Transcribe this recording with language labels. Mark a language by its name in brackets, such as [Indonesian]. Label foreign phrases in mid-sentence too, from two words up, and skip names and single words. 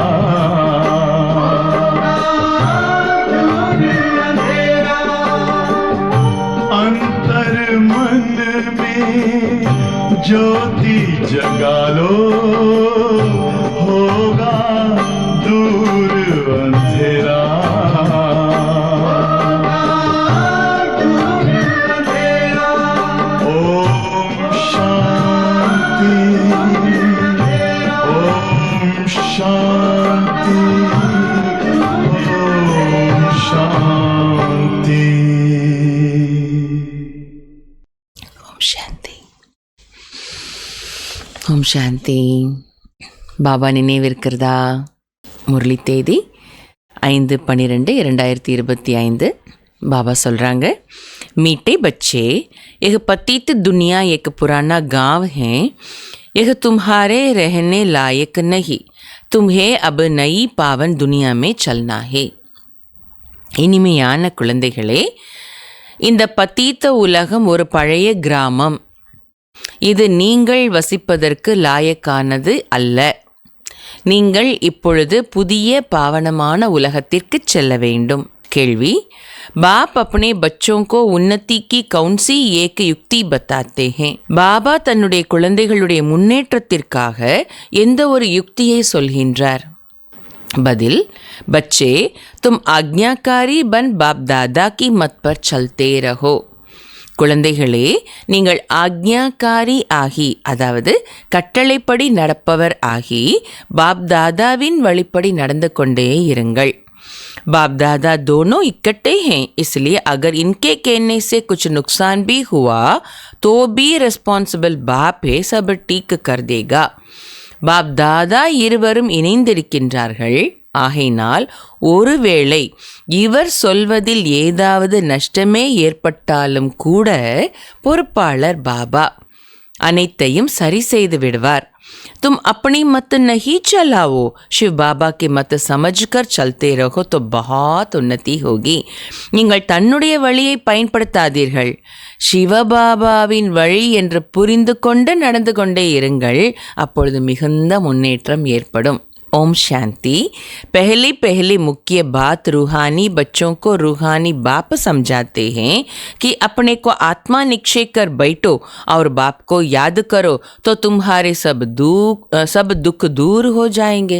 [Hindi] अंतर मन में ज्योति जगा लो होगा दूर अंधेरा। ओम शांति ओम शांति ओम शांति। [Tamil] சாந்தி. ஓம் சாந்தி. பாபா நினைவிருக்கிறதா? முரளி தேதி 5/12/2025. बाबा சொல்கிறாங்க, [Hindi] मीठे बच्चे, यह पतित दुनिया एक पुराना गांव है। यह तुम्हारे रहने लायक नहीं। तुम्हें अब नई पावन दुनिया में चलना है. [Tamil] இனிமையான குழந்தைகளே, இந்த பத்தீத்த உலகம் ஒரு பழைய கிராமம். இது நீங்கள் வசிப்பதற்கு லாயக்கானது அல்ல. நீங்கள் இப்பொழுது புதிய பாவனமான உலகத்திற்கு செல்ல வேண்டும். கேள்வி: [Hindi] बाप अपने बच्चों को उन्नति की कौन सी एक युक्ति बताते हैं? [Tamil] பாபா தன்னுடைய குழந்தைகளுடைய முன்னேற்றத்திற்காக எந்த ஒரு யுக்தியை சொல்கின்றார்? பதில்: [Hindi] बच्चे, तुम आज्ञाकारी बन बाप दादा की मत पर चलते रहो. [Tamil] குழந்தைகளே, நீங்கள் ஆக்ஞாகாரி ஆகி, அதாவது கட்டளைப்படி நடப்பவர் ஆகி, பாப் தாதாவின் வழிப்படி நடந்து கொண்டே இருங்கள். बाप दादा दोनों इकट्ठे हैं, इसलिए अगर इनके कहने से कुछ नुकसान भी हुआ तो भी रिस्पॉन्सिबल बाप है, सब ठीक कर देगा. பாப் தாதா இருவரும் இணைந்திருக்கின்றார்கள். ஆகையினால் ஒருவேளை இவர் சொல்வதில் ஏதாவது நஷ்டமே ஏற்பட்டாலும் கூட பொறுப்பாளர் பாபா அனைத்தையும் சரி செய்து விடுவார். [Hindi] तुम अपनी मत नहीं चलाओ, शिव बाबा की मत समझकर चलते रहो तो बहुत उन्नति होगी. [Tamil] நீங்கள் தன்னுடைய வழியை பயன்படுத்தாதீர்கள், சிவபாபாவின் வழி என்று புரிந்து கொண்டு நடந்து கொண்டே இருங்கள். அப்பொழுது மிகுந்த முன்னேற்றம் ஏற்படும். [Hindi] ओम शांति। पहले पहले मुख्य बात रूहानी बच्चों को रूहानी बाप समझाते हैं कि अपने को आत्मा निक्षेप कर बैठो और बाप को याद करो तो तुम्हारे सब दुख दूर हो जाएंगे।